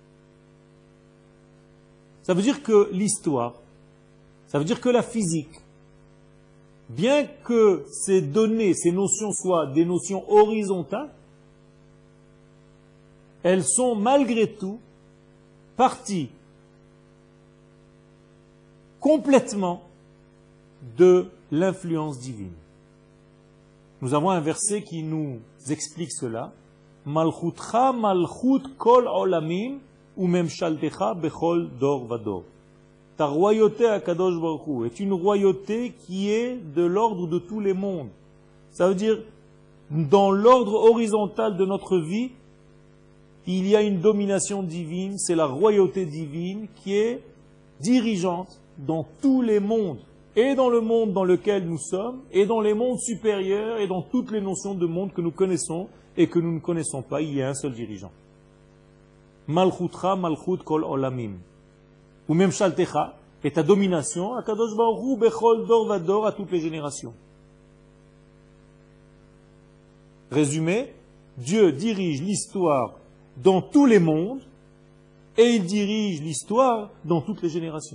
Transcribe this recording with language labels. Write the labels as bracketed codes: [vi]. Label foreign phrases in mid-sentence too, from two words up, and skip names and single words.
[fr] Ça veut dire que l'histoire, ça veut dire que la physique, bien que ces données, ces notions soient des notions horizontales, elles sont malgré tout partie complètement de l'influence divine. Nous avons un verset qui nous explique cela. [he] מלכותך מלכות כל עולמים וממשלתך בכל דור ודור. [fr] Ta royauté à [he] קדוש ברוך הוא [fr] est une royauté qui est de l'ordre de tous les mondes. Ça veut dire, dans l'ordre horizontal de notre vie, il y a une domination divine, c'est la royauté divine qui est dirigeante dans tous les mondes, et dans le monde dans lequel nous sommes, et dans les mondes supérieurs, et dans toutes les notions de monde que nous connaissons et que nous ne connaissons pas. Il y a un seul dirigeant. [he] מלכותך מלכות כל עולמים. וממשלתך, [fr] et ta domination, à [he] קדוש ברוך הוא, בכל דור ודור, [fr] à toutes les générations. Résumé, Dieu dirige l'histoire dans tous les mondes, et il dirige l'histoire dans toutes les générations.